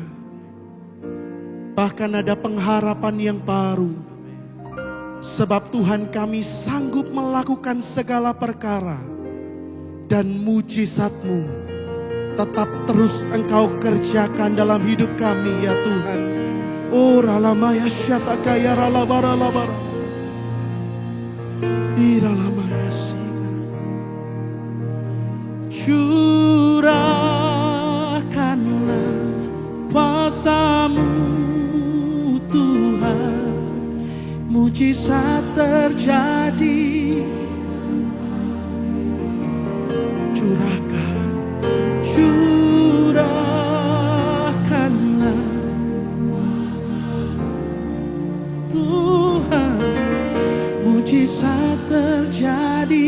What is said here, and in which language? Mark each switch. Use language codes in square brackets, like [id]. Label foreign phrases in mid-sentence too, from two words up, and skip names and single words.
[id] Bahkan ada pengharapan yang baru. Sebab Tuhan kami sanggup melakukan segala perkara. Dan mujizat-Mu tetap terus Engkau kerjakan dalam hidup kami ya Tuhan. Oh ralamaya syatakaya ralabaralabara. Iralamaya si. Curahkanlah kuasa-Mu Tuhan, mujizat terjadi. Curahkanlah Tuhan, mujizat terjadi.